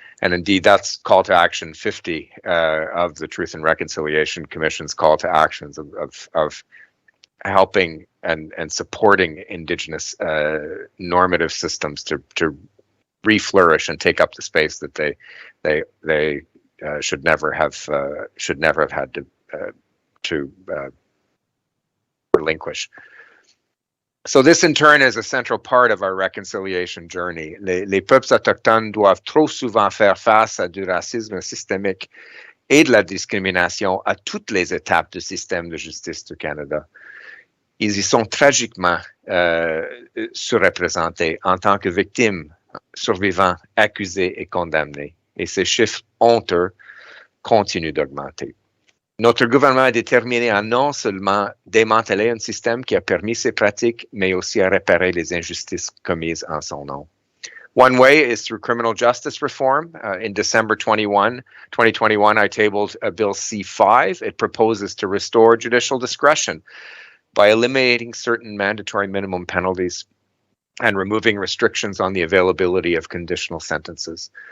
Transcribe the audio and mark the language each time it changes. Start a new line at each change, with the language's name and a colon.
English: And indeed, that's call to action 50 of the Truth and Reconciliation Commission's call to actions of helping and supporting Indigenous normative systems to reflourish and take up the space that they should never have had to relinquish. So this in turn is a central part of our reconciliation journey.
French: Les peuples autochtones doivent trop souvent faire face à du racisme systémique et de la discrimination à toutes les étapes du système de justice du Canada. Ils y sont tragiquement surreprésentés en tant que victimes, survivants, accusés et condamnés. Et ces chiffres honteux continuent d'augmenter. Notre gouvernement est déterminé à non seulement démanteler un système qui a permis ces pratiques, mais aussi à réparer les injustices commises en son nom.
English: One way is through criminal justice reform. In December 2021, I tabled Bill C-5. It proposes to restore judicial discretion by eliminating certain mandatory minimum penalties and removing restrictions on the availability of conditional sentences.